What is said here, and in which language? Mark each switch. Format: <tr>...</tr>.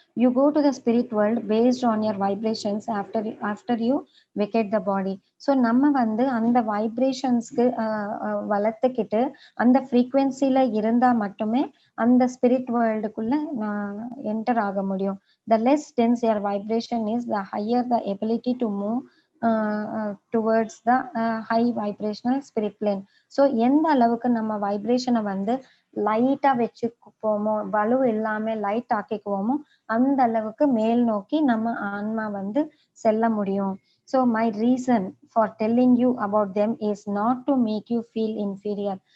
<en>You go to the spirit world based on your vibrations after you vacate the body.</en> <ta>So நம்ம வந்து அந்த வைப்ரேஷன்ஸ்க்கு வளர்த்துக்கிட்டு அந்த ஃப்ரீக்வன்சில இருந்தா மட்டுமே அந்த ஸ்பிரிட் வேர்ல்டுக்குள்ள என்டர் ஆக முடியும்.</ta> <en>The less dense your vibration is, the higher the ability to move towards the high vibrational spirit plane.</en> <ta>So எந்த அளவுக்கு நம்ம வைப்ரேஷனை வந்து லைட்டா வச்சுக்குவோமோ, வலு இல்லாம லைட் ஆக்கிக்குவோமோ, அந்த அளவுக்கு மேல் நோக்கி நம்ம ஆன்மா வந்து செல்ல முடியும்.</ta> <en>So my reason for telling you about them is not to make you feel inferior.</en>